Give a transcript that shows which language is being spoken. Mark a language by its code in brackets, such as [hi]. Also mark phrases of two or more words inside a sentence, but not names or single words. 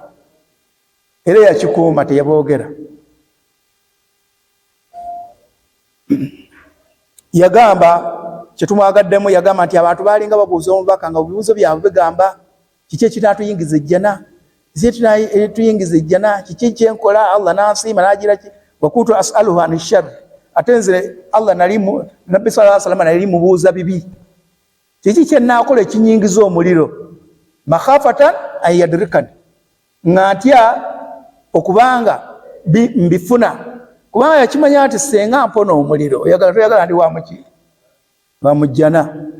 [lg] Era yakikuuma, teyaboogera. Yagamba kyetumwagaddemu, yagamba nti abantu baalinga babuuza omubaka nga ebibuuzo byabwe bigamba kiki ekinaatuyingiza ejjana, tuyingiza ejjana, kiki kyenkola Allah n'ansiima n'agira ki wakuntu [ar] أسأله عن الشر. [lg] Ate nze Allah nabbi [ar] صلى الله عليه وسلم [lg] nali mubuuza bibi, kiki kyenaakola ekinyingiza omuliro, [ar] مخافة أن يدركني, [lg] nga ntya okubanga mbifuna, kubanga yakimanya nti senga mpona omuliro toyagala ndi wamuki wamujjana.